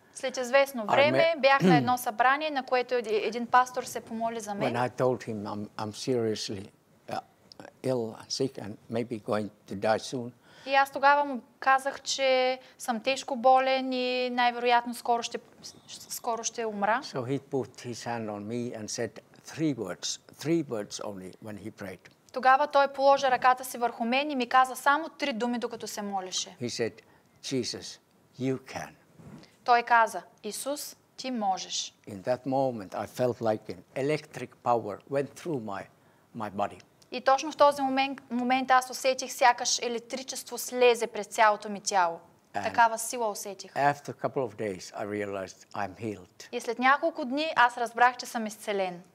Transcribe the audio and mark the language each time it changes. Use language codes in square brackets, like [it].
[bg] След известно време бях на едно събрание, на което един пастор се помоли за мен. [en] When I told him I'm seriously ill and sick and maybe going to die soon. [bg] И аз тогава му казах, че съм тежко болен и най-вероятно скоро ще умра. [en] So he put his hand on me and said three words only when he prayed. [bg] Тогава той положи ръката си върху мен и ми каза само 3 думи, докато се молеше. [en] He said, Jesus, you can. [bg] Той каза, Исус, ти можеш. [en] In that moment I felt like an electric power went through my body. [bg] И точно в този момент аз усетих сякаш електричество слезе през цялото ми тяло. Такава сила усетих. [en] After a couple of days I realized I'm healed. [bg] И след няколко дни аз разбрах, че съм изцелен.